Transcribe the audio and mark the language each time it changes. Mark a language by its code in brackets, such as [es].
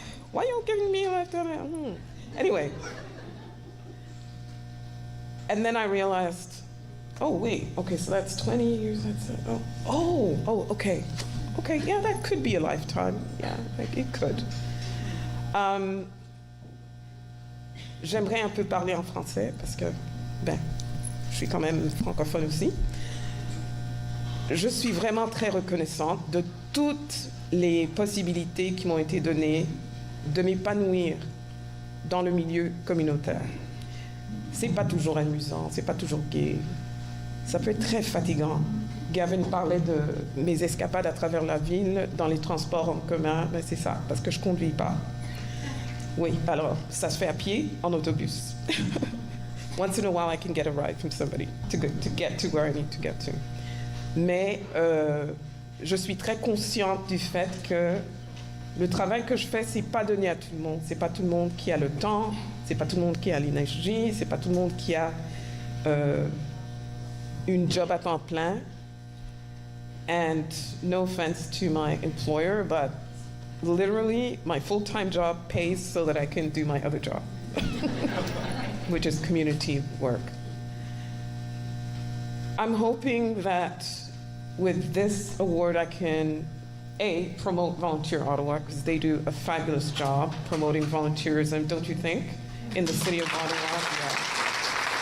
[en] Why y'all giving me a lifetime? Anyway. And then I realized, oh, wait, okay, so that's 20 years, that's it. Okay. Okay, yeah, that could be a lifetime. Yeah, like it could. [fr] J'aimerais un peu parler en français parce que, je suis quand même francophone aussi. Je suis vraiment très reconnaissante de toutes les possibilités qui m'ont été données de m'épanouir dans le milieu communautaire. C'est pas toujours amusant, c'est pas toujours gai. Ça peut être très fatigant. Gavin parlait de mes escapades à travers la ville, dans les transports en commun, mais c'est ça, parce que je conduis pas. Oui, alors, ça se fait à pied, en autobus. [en] Once in a while, I can get a ride from somebody to get to where I need to get to. [fr] Mais je suis très consciente du fait que le travail que je fais, c'est pas donné à tout le monde. C'est pas tout le monde qui a le temps, c'est pas tout le monde qui a l'énergie, c'est pas tout le monde qui a une job à temps plein. [en] And no offense to my employer, but literally my full-time job pays so that I can do my other job, which is community work. I'm hoping that with this award I can, A, promote Volunteer Ottawa, because they do a fabulous job promoting volunteerism, don't you think, in the city of Ottawa?